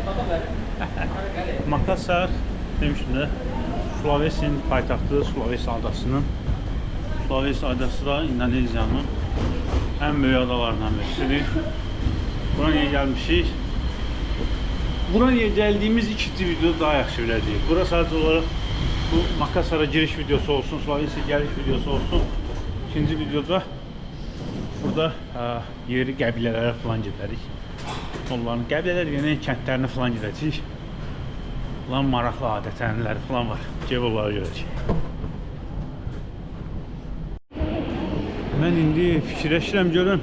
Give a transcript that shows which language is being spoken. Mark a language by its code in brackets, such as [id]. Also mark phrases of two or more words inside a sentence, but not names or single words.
[tr] Makassar demiştim de Sulawesi'nin paytaxtı Sulawesi adasının. Sulawesi adası da İndonezya'nın en büyük adalarından birisidir. Buraya gelmişik. [az] Buraya geldiğimiz ikinci video daha yaxşı biləcəyik. [tr] Bura sadece olarak bu Makassar'a giriş videosu olsun, Sulawesi geliş videosu olsun. [az] İkinci videoda burada yeri qəbilələrə falan gedərik. Onların qəbilələr yeni kəndlərini falan gedəcəyik. Onların maraqlı adət-ənənələri falan var. Gəlib onları görəcəyik. Mən indi fikirləşirəm görüm.